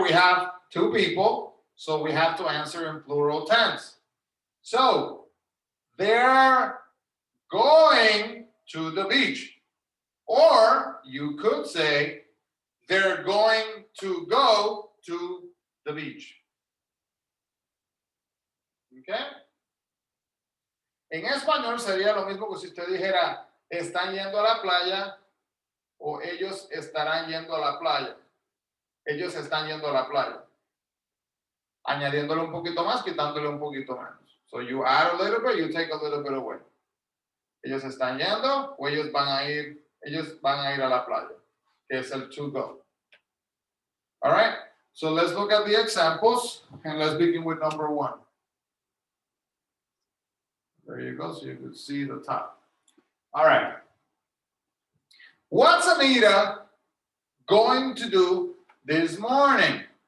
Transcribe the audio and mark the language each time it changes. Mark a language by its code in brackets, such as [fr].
[en] We have two people, so we have to answer in plural tense. So, they're going to the beach. Or you could say, they're going to go to the beach. Okay? [es] En español sería lo mismo que si usted dijera, están yendo a la playa o ellos estarán yendo a la playa. Ellos están yendo a la playa. Añadiéndole un poquito más, quitándole un poquito menos. [en] So you add a little bit, you take a little bit away. [es] Ellos están yendo o ellos van a ir a la playa, que es el to go. [en] All right, so let's look at the examples and let's begin with number 1. There you go, so you can see the top. All right. What's Anita going to do this morning?